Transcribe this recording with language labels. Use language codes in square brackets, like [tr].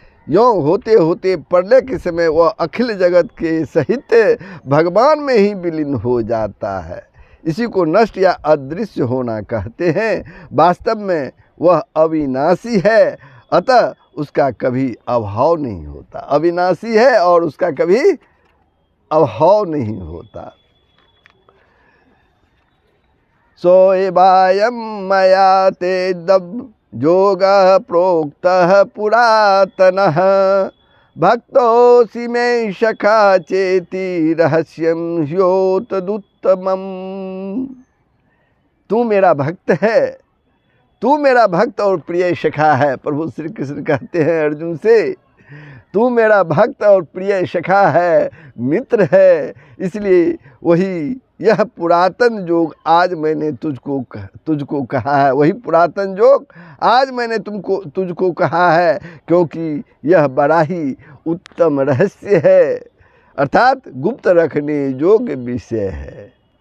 [hi] यों होते होते प्रलय के समय वह अखिल जगत के सहित भगवान में ही विलीन हो जाता है। इसी को नष्ट या अदृश्य होना कहते हैं। वास्तव में वह अविनाशी है, अतः उसका कभी अभाव नहीं होता। अविनाशी है और उसका कभी अभाव नहीं होता। [sa] सोऽयं मया ते दब योगः प्रोक्तः पुरातनः, भक्तोऽसि मे सखा चेति रहस्यं ह्योतदुत्तमम्। [hi] तू मेरा भक्त है, तू मेरा भक्त और प्रिय सखा है। प्रभु श्री कृष्ण कहते हैं अर्जुन से, तू मेरा भक्त और प्रिय सखा है, मित्र है। इसलिए वही यह पुरातन जोग आज मैंने तुझको कहा है, वही पुरातन जोग आज मैंने तुझको कहा है, क्योंकि यह बड़ा ही उत्तम रहस्य है, अर्थात गुप्त रखने योग्य विषय है।